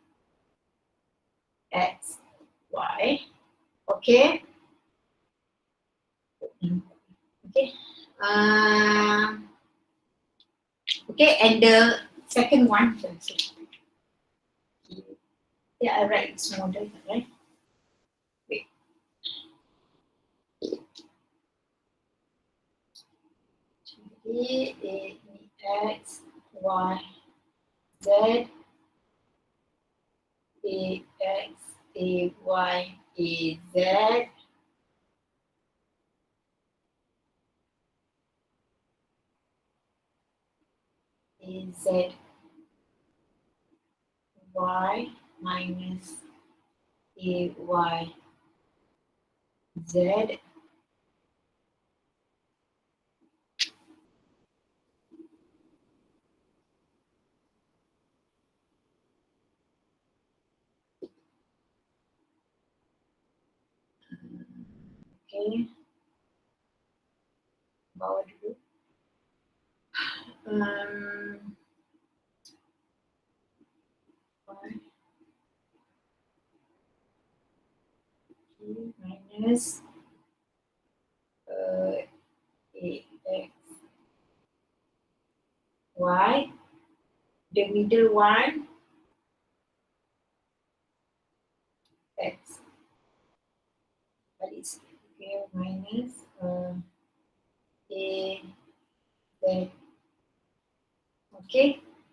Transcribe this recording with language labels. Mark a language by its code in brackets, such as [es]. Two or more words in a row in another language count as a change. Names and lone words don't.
[en] X Y, okay, okay, okay, and the second one, yeah, I write it smaller, right? Wait. X, Y, Z, X, Y, Z, Z, Y minus Y, Z. Okay. [ms] Bawah dulu. [en] Y minus AX Y. The middle one X. But it's okay, minus A Z. Okay.